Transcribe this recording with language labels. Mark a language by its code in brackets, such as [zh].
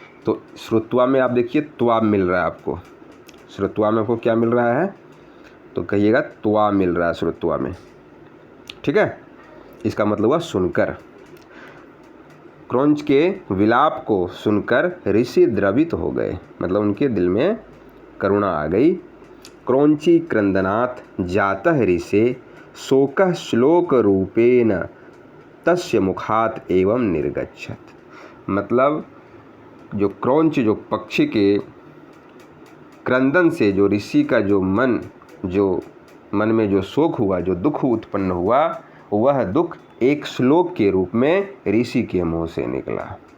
[hi] तो श्रुत्वा में आप देखिए त्वा मिल रहा है आपको, श्रुत्वा में आपको क्या मिल रहा है? तो कहिएगा त्वा मिल रहा है श्रुत्वा में। ठीक है, इसका मतलब हुआ सुनकर। क्रौंच के विलाप को सुनकर ऋषि द्रवित हो गए, मतलब उनके दिल में करुणा आ गई। [sa] क्रौंची क्रंदनात् जातः ऋषे शोकः श्लोक रूपेण तस्य मुखात एवं निर्गच्छत। [hi] मतलब जो क्रौंच, जो पक्षी के क्रंदन से जो ऋषि का जो मन में जो शोक हुआ, जो दुख उत्पन्न हुआ, वह दुख एक श्लोक के रूप में ऋषि के मुंह से निकला।